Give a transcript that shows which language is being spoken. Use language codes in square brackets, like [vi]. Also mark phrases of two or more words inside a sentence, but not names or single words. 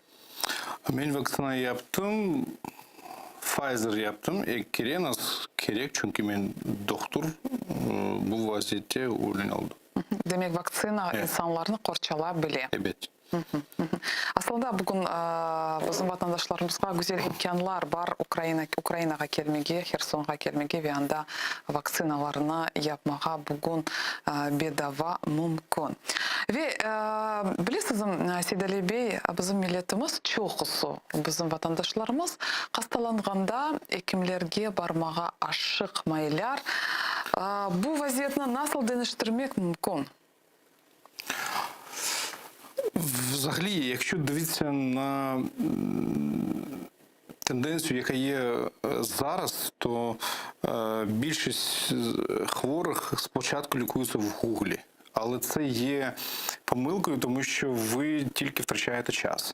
[crh] Ben vaksinanı yaptım, Pfizer yaptım. Gerek çünkü ben doktor bu vaziyette ölen oldu. Demek vakcina insanlarını korçalabilir. Evet. Aslında bugün bizim vatandaşlarımızga güzel imkanlar var. Ukrayna'ga gelmege, Herson'a gelmege ve anda vaksinalarını yapmağa bugün bedava mümkün. Ve bilirsiniz Seydali Bey, bizim milletimiz çoğusu, bizim vatandaşlarımız hastalanganda hekimlerge barmağa aşıkmaylar. Bu vaziyetini nasıl değiştirmek mümkün? [uk] Взагалі, якщо дивитися на тенденцію, яка є зараз, то більшість хворих спочатку лікуються в Гуглі. Але це є помилкою, тому що ви тільки втрачаєте час.